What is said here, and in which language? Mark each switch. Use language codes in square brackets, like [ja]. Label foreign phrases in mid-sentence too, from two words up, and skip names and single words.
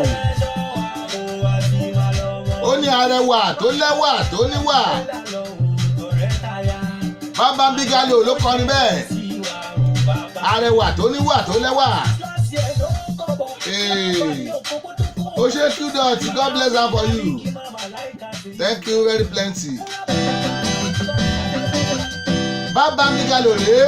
[yo] Ó ní arẹwà tó lẹ́wà tó níwà. Bámbá Bígálò ló kọrin bẹ́ẹ̀. Arẹwà tó níwà tó lẹ́wà. Ó ṣe Qdot, [pcm] God bless am for you. Thank you very plenty. [yo] Bámbá Bígálò rèé.